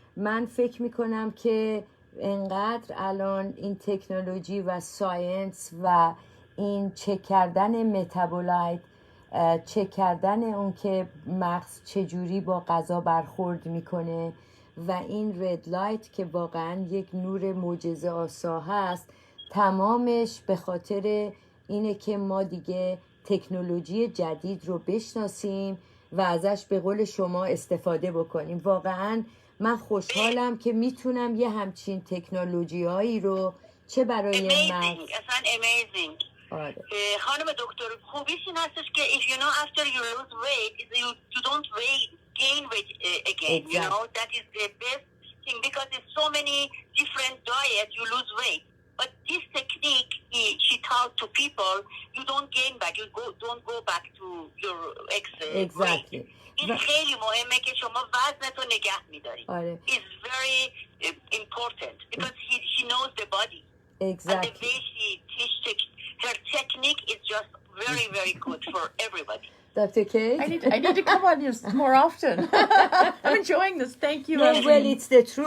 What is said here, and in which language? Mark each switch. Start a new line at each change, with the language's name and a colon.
Persian: من فکر میکنم که انقدر الان این تکنولوژی و ساینس و این چک کردن متابولایت، چک کردن اون که مغز چجوری با غذا برخورد میکنه و این رد لایت که واقعا یک نور معجزه آسا هست، تمامش به خاطر اینه که ما دیگه تکنولوژی جدید رو بشناسیم و ازش به قول شما استفاده بکنیم. واقعا من خوشحالم که میتونم یه همچین تکنولوژی هایی رو چه برای مغز. اصلا amazing. خانم دکتر، خوبیش این هستش که
English: if you know after you lose weight you don't gain weight again. Exactly. You know, that is the best thing because there's so many different diets you lose weight. But this technique she taught to people, you don't gain back, you don't go back to your Exactly. weight.
Persian: این خیلی مهمه که شما وزنتو نگه می‌داری.
English: It's very important because she knows the body. Exactly. And the way she teaches her technique is just very, very good for everybody. Dr. Kate? I need to come on here more often. I'm enjoying this. Thank you. No, well, it's the truth.